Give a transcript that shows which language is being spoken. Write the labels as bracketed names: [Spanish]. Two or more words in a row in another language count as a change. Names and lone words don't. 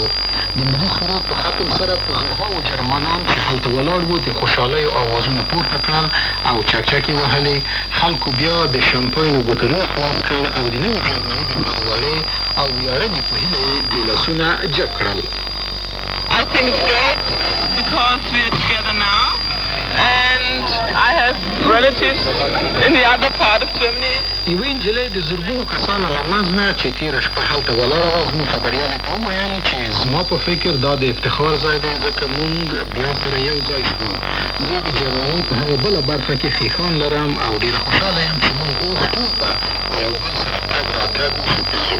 [Pashto] د ملي سرود په ختم سره په زرهاوو جرمنان چې هلته ولاړ وو د خوشحالیو آوازونه پورته کړل او چکچکې وهلې. خلکو بیا د شمپاینو بوتلونه خلاص کړل او د نوې جرمني د پرولې او ویاړنې په هیله یې د لاسونه جګ کړل. [English] I think it's great because we're together now and I have relatives in the other part of Germany. [Pashto] یوې نجلۍ د زرګونو کسانو له منځ نه چې تېره شپه هلته ولاړه وه زموږ خبریالې ته وویل چې زما په فکر دا د افتخار ځای دی ځکه موږ بیا سره یو ځای شو. زه د جرمني په هغه بله برخه کې ښیښان لرم او ډېره خوشحاله یم چې موږ اوس ټول به په یو بل سره تګ راتګ وشو.